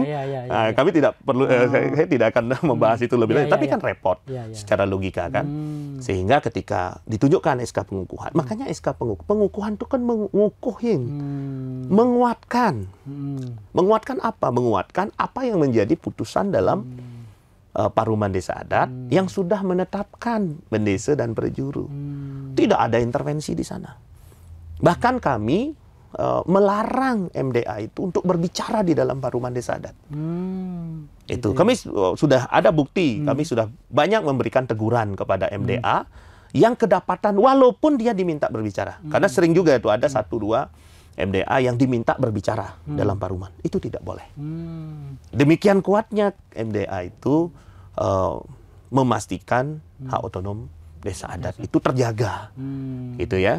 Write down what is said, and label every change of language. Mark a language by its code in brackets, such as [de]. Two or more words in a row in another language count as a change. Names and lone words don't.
[id] Nah, kami tidak perlu, saya tidak akan membahas itu lebih lanjut. Tapi kan repot secara logika kan. Sehingga ketika ditunjukkan SK pengukuhan, makanya SK pengukuhan itu kan mengukuhin, menguatkan. Menguatkan apa? Menguatkan apa yang menjadi putusan dalam paruman desa adat yang sudah menetapkan pendesa dan perjuru. Tidak ada intervensi di sana. Bahkan kami melarang MDA itu untuk berbicara di dalam paruman desa adat. Itu kami sudah ada bukti, kami sudah banyak memberikan teguran kepada MDA yang kedapatan walaupun dia diminta berbicara. Karena sering juga itu ada 1-2 MDA yang diminta berbicara dalam paruman. Itu tidak boleh. Demikian kuatnya MDA itu memastikan hak otonom desa adat itu terjaga, gitu ya.